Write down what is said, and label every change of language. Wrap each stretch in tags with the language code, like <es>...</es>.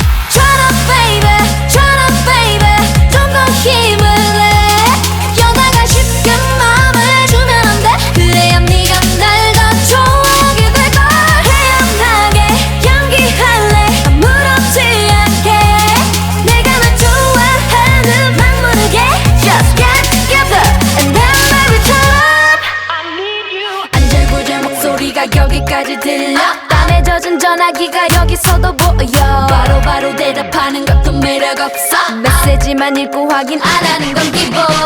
<en>Turn up baby</en> <ko>좀 더 힘을 내. 여자가 쉽게 마음을 주면 안 돼. 그래야 네가 날 더 좋아하게 될걸. 태연하게 연기할래 아무렇지 않게. 내가 널 좋아하는 막 모르게</ko> <en>Just get together and then baby turn up. I need you.</en> <ko>안절부절 목소리가 여기까지 들려. 땀에 젖은 전화기가 여기서도 보여. 바로바로 대답하는 것도 매력 없어. 메시지만 읽고 확인 안 하는 건 기본.</ko>